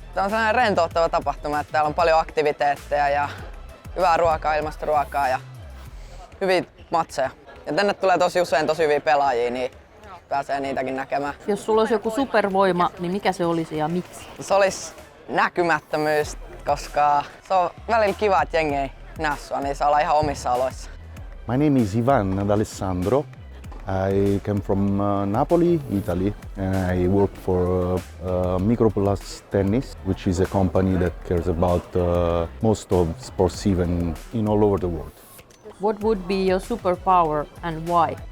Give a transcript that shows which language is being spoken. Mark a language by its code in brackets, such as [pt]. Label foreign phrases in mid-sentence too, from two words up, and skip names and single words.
[fi] Tää on sellainen rentouttava tapahtuma, että täällä on paljon aktiviteetteja ja hyvää ruokaa, ilmastoruokaa ja hyviä matseja. Ja tänne tulee tosi usein tosi hyviä pelaajia, niin pääsee niitäkin näkemään. Jos sulla olisi joku supervoima, niin mikä se olisi ja miksi? Se olisi näkymättömyys, koska se on välillä kiva, että jengi ei näe sua, niin saa olla ihan omissa oloissa. [en] My name is Ivan D'Alessandro. I came from Napoli, Italy, and I work for Microplus Tennis, which is a company that cares about most of sports events in all over the world. What would be your superpower and why?